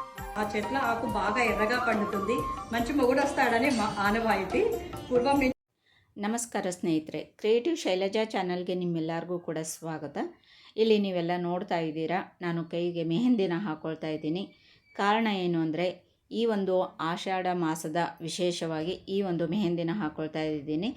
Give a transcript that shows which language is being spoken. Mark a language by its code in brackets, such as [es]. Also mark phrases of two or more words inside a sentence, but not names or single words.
[te] ఆ చెట్ల ఆకు బాగా ఎర్రగా పండుతుంది, మంచి మొగుడు వస్తాడని ఆనవాయితీ. పూర్వం [kn] ನಮಸ್ಕಾರ ಸ್ನೇಹಿತರೆ, ಕ್ರಿಯೇಟಿವ್ ಶೈಲಜಾ ಚಾನಲ್ಗೆ ನಿಮ್ಮೆಲ್ಲರಿಗೂ ಕೂಡ ಸ್ವಾಗತ. ಇಲ್ಲಿ ನೀವೆಲ್ಲ ನೋಡ್ತಾ ಇದ್ದೀರಾ, ನಾನು ಕೈಗೆ ಮೆಹಂದಿನ ಹಾಕ್ಕೊಳ್ತಾ ಇದ್ದೀನಿ. ಕಾರಣ ಏನು ಅಂದರೆ, ಈ ಒಂದು ಆಷಾಢ ಮಾಸದ ವಿಶೇಷವಾಗಿ ಈ ಒಂದು ಮೆಹಂದಿನ ಹಾಕ್ಕೊಳ್ತಾ ಇದ್ದೀನಿ.